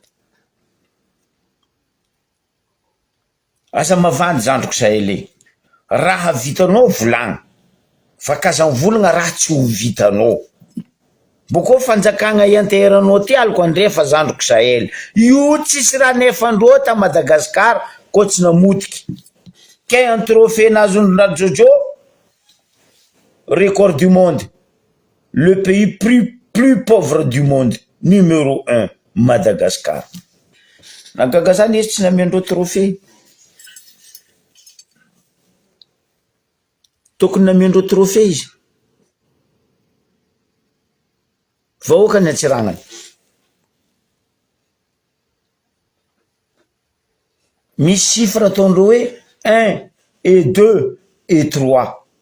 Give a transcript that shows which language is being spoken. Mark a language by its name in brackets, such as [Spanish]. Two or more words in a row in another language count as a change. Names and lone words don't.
[Malagasy] Asa mavandy zandriko Sahely, raha vitanao volagna fa kazany volagna raha tsy ho vitanao. Boko fanjakagna ianteranao ty aliko andrefa zandriko Sahely, io tsisy raha nefandreo ta Madagasikara ko tsy namotiky. [French] Ke un trophée nazon'ny Jojo, record du monde, le pays plus pauvre du monde, numéro 1, Madagascar. [Malagasy] Nagaga zany izy tsy namendreo trophée. Tokony namendreo trophée izy. Vahoaka ny atsiragnany. Misy chiffre ataondreo hoe 1 et 2 et 3.